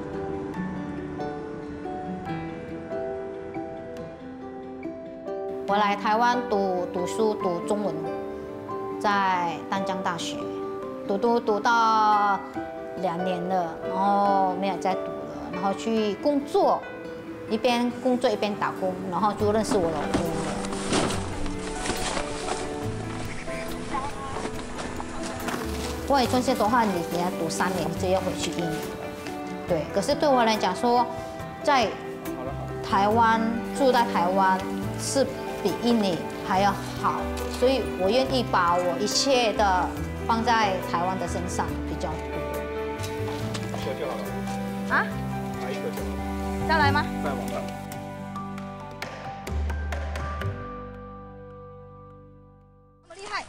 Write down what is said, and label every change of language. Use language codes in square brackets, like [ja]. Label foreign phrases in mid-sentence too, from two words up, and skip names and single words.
[zh] 我來台灣讀書讀中文，在淡江大學，讀到2年了，然後沒有再讀了，然後去工作，一邊工作一邊打工，然後就認識我老公了。外語專線的話，你要讀3年，你就要回去印尼了。對，可是對我來講說，在台灣住在台灣是比印尼還要好，所以我願意把我一切的放在台灣的身上比較多。啊？哪一个就好？再来吗？再往上。这么厉害！